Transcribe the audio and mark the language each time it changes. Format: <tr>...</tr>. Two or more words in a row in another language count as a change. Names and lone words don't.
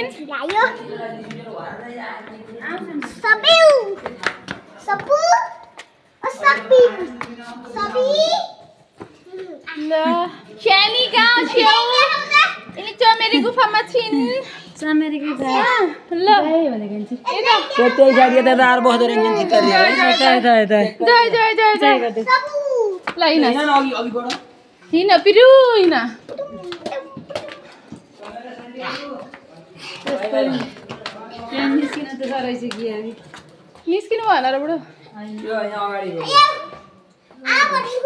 <ne>ल्यायो सबिउ सपु सबिन सबि ल ख्यानी गाउँ छेउ यिनी चमेरे गुफामा छिन् चमेरे गुफा ल भनेको नि त्यही साइड यता दार बस्दो रहेछ नि चित्तरी है यता जय जय जय जय सपु ल हिँड हैन अघि अघि बढ हिँड पिरु हिँड निस्किन त साह्रै छ कि हामी निस्किनु भएन र बुढो यो यहाँ अगाडि हो आ भनेको</ne>